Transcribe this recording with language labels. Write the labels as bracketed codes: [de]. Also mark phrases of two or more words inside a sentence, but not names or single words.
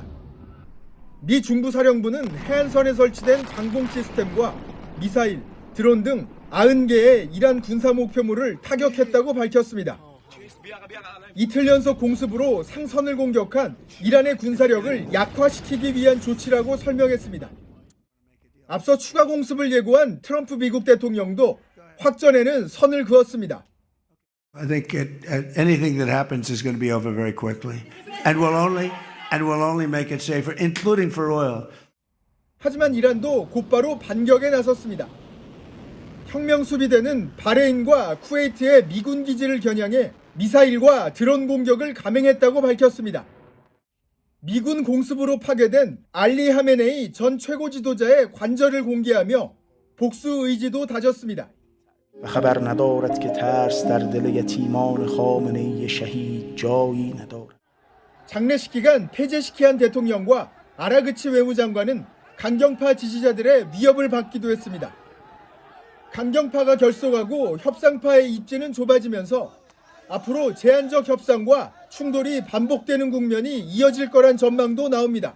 [ko] 미 중부사령부는 해안선에 설치된 방공 시스템과 미사일, 드론 등 90개의 이란 군사 목표물을 타격했다고 밝혔습니다. 이틀 연속 공습으로 상선을 공격한 이란의 군사력을 약화시키기 위한 조치라고 설명했습니다. 앞서 추가 공습을 예고한 트럼프 미국 대통령도 확전에는 선을 그었습니다. [en] I think anything that happens is going to be over very quickly, and will only make it safer, including for oil. [ko] 하지만 이란도 곧바로 반격에 나섰습니다. 혁명 수비대는 바레인과 쿠웨이트의 미군 기지를 겨냥해 미사일과 드론 공격을 감행했다고 밝혔습니다. 미군 공습으로 파괴된 알리 하메네이 전 최고 지도자의 관절을 공개하며 복수 의지도 다졌습니다. [fa] خبر ندارد که ترس در دل یتیمان خامنه‌ای شهید جایی ندارد. [ko] 장례식 기간 페제시키안 대통령과 아라그치 외무장관은 강경파 지지자들의 위협을 받기도 했습니다. 강경파가 결속하고 협상파의 입지는 좁아지면서 앞으로 제한적 협상과 충돌이 반복되는 국면이 이어질 거란 전망도 나옵니다.